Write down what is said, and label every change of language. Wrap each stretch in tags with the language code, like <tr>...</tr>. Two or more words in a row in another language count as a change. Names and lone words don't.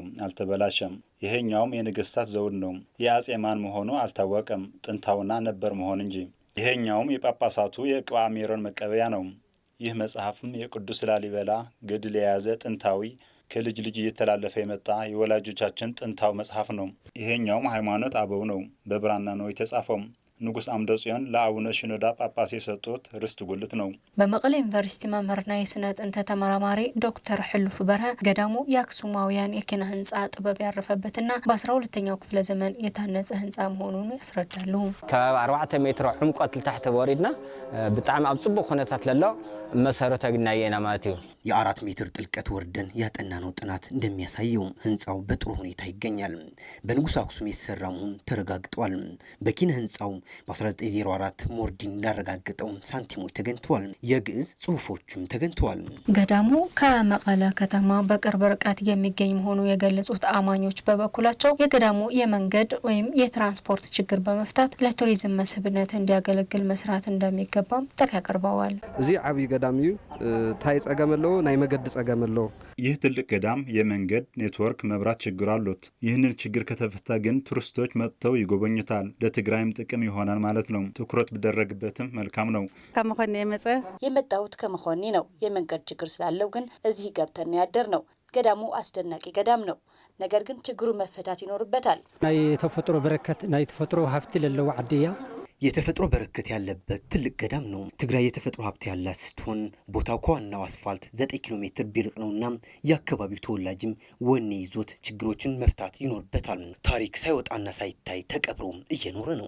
<am>አልተበላሸም። ይሄኛውም የነገስታት ዘውድ ነው። የአጼ ማን መሆኑ አልታወቀም፣ ጥንታውና ነበር መሆን እንጂ። ይሄኛውም የጳጳሳቱ የቅባ ሜሮን መቀበያ ነው። ይህ መጽሐፍም የቅዱስ ላሊበላ ገድል የያዘ ጥንታዊ ከልጅ ልጅ እየተላለፈ የመጣ የወላጆቻችን ጥንታው መጽሐፍ ነው። ይሄኛውም ሃይማኖት አበው ነው፣ በብራና ነው የተጻፈው። ንጉስ አምደ ጽዮን ለአቡነ ሽኖዳ ጳጳስ የሰጡት ርስት ጉልት ነው። በመቀለ ዩኒቨርሲቲ መምህርና የስነ ጥንት ተመራማሪ ዶክተር ሕሉፍ በርሀ ገዳሙ የአክሱማውያን የኪነ ህንፃ ጥበብ ያረፈበትና በ12ኛው ክፍለ ዘመን የታነጸ ህንፃ መሆኑን ያስረዳሉ።</am> <ti>ከባቢ 4 ሜትር ዕምቆት ልታሕተ ወሪድና ብጣዕሚ ኣብ ጽቡቕ ኩነታት ለሎ መሰረተ ግናየና ማለት እዩ።</ti> <am>የ4 ሜትር ጥልቀት ወርደን ያጠናነው ጥናት እንደሚያሳየው ህንፃው በጥሩ ሁኔታ ይገኛል። በንጉስ አክሱም የተሰራ መሆኑ ተረጋግጧል። በኪነ ህንፃው በ1904 ሞርዲን እንዳረጋገጠው ሳንቲሞች ተገኝተዋል። የግዕዝ ጽሑፎችም ተገኝተዋል። ገዳሙ ከመቀለ ከተማ በቅርብ ርቀት የሚገኝ መሆኑ የገለጹት አማኞች በበኩላቸው የገዳሙ የመንገድ ወይም የትራንስፖርት ችግር በመፍታት ለቱሪዝም መስህብነት እንዲያገለግል መስራት እንደሚገባም ጥሪ አቅርበዋል።</am> <ti>እዚ ዓብይ ገዳም እዩ ታይ ጸገመለው ናይ መገድ ጸገመለው።</ti> <am>ይህ ትልቅ ገዳም የመንገድ ኔትወርክ መብራት ችግር አሉት። ይህንን ችግር ከተፈታ ግን ቱሪስቶች መጥተው ይጎበኙታል። ለትግራይም ጥቅም ይሆናል ማለት ነው። ትኩረት ቢደረግበትም መልካም ነው። ከመኾኒ የመጣሁት ከመኾኒ ነው። የመንገድ ችግር ስላለው ግን እዚህ ገብተን ያደር ነው። ገዳሙ አስደናቂ ገዳም ነው። ነገር ግን ችግሩ መፈታት ይኖርበታል።</am> <ti>ናይ ተፈጥሮ በረከት ናይ ተፈጥሮ ሀብት ለለው ዓድያ</ti> <am>የተፈጥሮ በረከት ያለበት ትልቅ ገዳም ነው። ትግራይ የተፈጥሮ ሀብት ያላት ስትሆን ቦታው ከዋናው አስፋልት 9 ኪሎ ሜትር ቢርቅ ነውና የአካባቢው ተወላጅም ወኔ ይዞት ችግሮችን መፍታት ይኖርበታል። ታሪክ ሳይወጣና ሳይታይ ተቀብሮ እየኖረ ነው።</am>